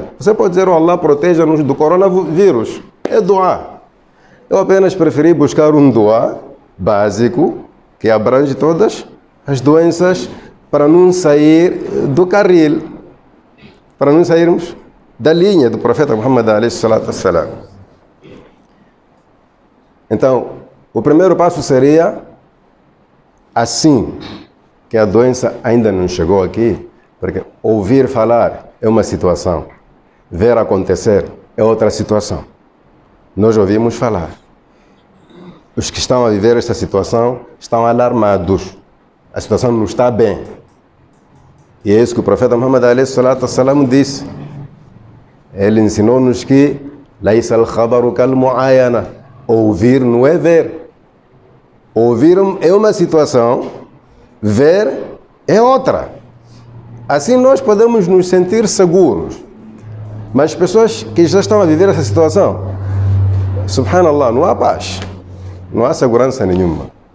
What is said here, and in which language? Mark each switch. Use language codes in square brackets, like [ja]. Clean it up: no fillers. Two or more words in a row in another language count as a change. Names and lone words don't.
[pt] Você pode dizer: oh Allah, proteja-nos do coronavírus. É dua. Eu apenas preferi buscar um dua básico que abrange todas as doenças para não sair do carril, para não sairmos da linha do profeta Muhammad [ar] عليه الصلاة والسلام. [pt] Então, o primeiro passo seria, assim que a doença ainda não chegou aqui, porque ouvir falar é uma situação, ver acontecer é outra situação. Nós ouvimos falar. Os que estão a viver esta situação estão alarmados. A situação não está bem. E é isso que o profeta Muhammad [ar] عليه الصلاة والسلام [pt] disse. Ele ensinou-nos que [ar] ليس الخبر كالمعاينة. [pt] Ouvir não é ver. Ouvir é uma situação, ver é outra. Assim nós podemos nos sentir seguros. Mas pessoas que já estão a viver essa situação, subhanallah, não há paz, não há segurança nenhuma.